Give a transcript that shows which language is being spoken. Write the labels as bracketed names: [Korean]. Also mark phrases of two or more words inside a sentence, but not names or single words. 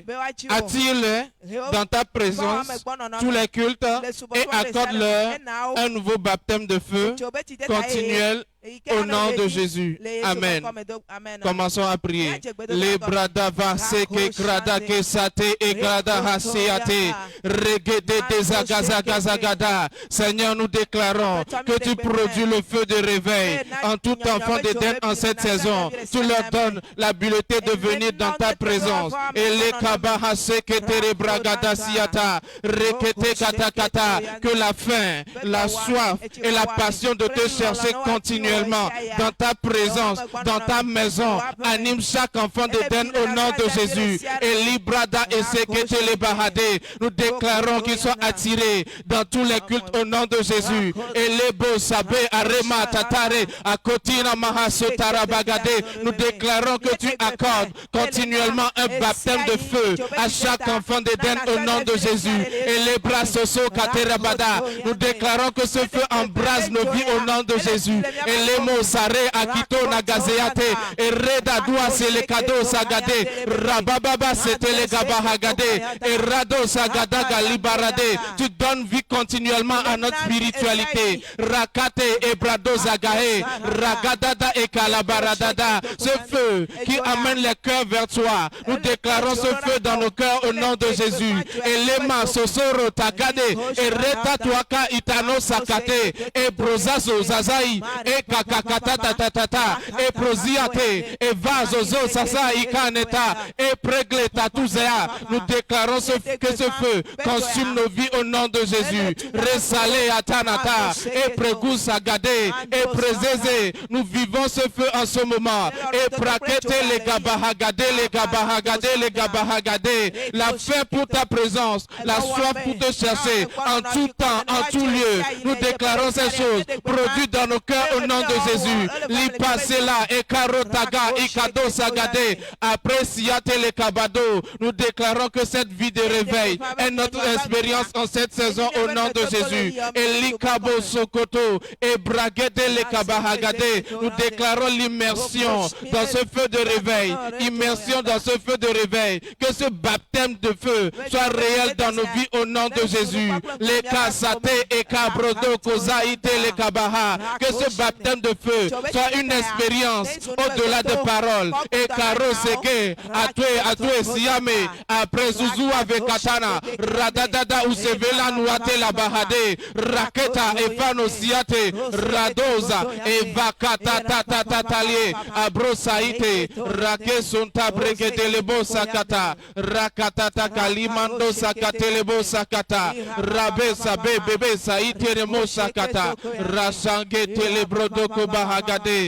[French] Attire-les dans ta présence, tous les cultes, et accorde-leur un nouveau baptême de feu continuel au nom de Jésus. Amen. Commençons à prier. Les brada vase que grada que sate et grada hasiate regede desagazagazagada. Seigneur, nous déclarons que tu produis le feu de réveil en tout enfant d'Éden en cette saison. Tu leur donnes l'habileté de venir dans ta présence. Et les kabahase que tere bragada siata rekete kata kata, que la faim, la soif et la passion de te chercher continuellement dans ta présence, dans ta maison, anime chaque enfant d'Éden au nom de Jésus. Et librada et sekete le bahade, nous déclarons qu'ils sont attirés dans tous les cultes au nom de Jésus. Et les beaux sabé arema tatare akotina mahasotara bagade, nous déclarons que tu accordes continuellement un baptême de feu à chaque enfant d'Éden au nom de Jésus. Et les bras soso katerabada, nous déclarons que ce feu embrase nos vies au nom de Jésus. Et les mots sare akito nagazeate et reda doua c'est les cadeaux sagade rabababa c'était les gabahagade et rado sagada galibarade. Tu donnes vie continuellement à notre spiritualité. Rakate et brado zagahe ragadada et kalabaradada. Ce feu qui amène les cœurs vers toi, nous déclarons ce feu dans nos cœurs au nom de Jésus. Et les mains sosoro tagade et reta tuaka itano sakate et brozazo zazai et kakakatatatata, et prosiate, et vazozo sasa ikaneta, et pregleta tuzea. Nous déclarons que ce feu consume nos vies au nom de Jésus. Resale atanata, et pregusa gade, et prezeze. Nous vivons ce feu en ce moment. Et prakete les gabahagade, les gabahagade, les gabahagade. La faim pour ta présence, la soif pour te chercher, en tout temps, en tout lieu. Nous déclarons ces choses produites dans nos cœurs au nom de Jésus. L'ipasela et karotaga ikado sagade. Après siate le kabado, nous déclarons que cette vie de réveil est notre expérience en cette saison au nom de Jésus. Et l'ikabo sokoto et bragede le kabahagade. Nous déclarons l'immersion dans ce feu de réveil. Immersion dans ce feu de réveil. Que ce baptême de feu soit réel dans nos vies au nom de Jésus. Les kasate et kabrodo kozaite le kabaha. Que ce baptême de feu soit une expérience au-delà des paroles. Et karo seke atwe siame après Zuzu avec katana radadada usevela nuate la bahade raketa efano siate radoza et vakata tatatalie abrosaite rake sonta bregete lebo sakata rakatata kalimando sakate lebo sakata rabe sabe bebe saite remo sakata rasange telebrodoko bahagade.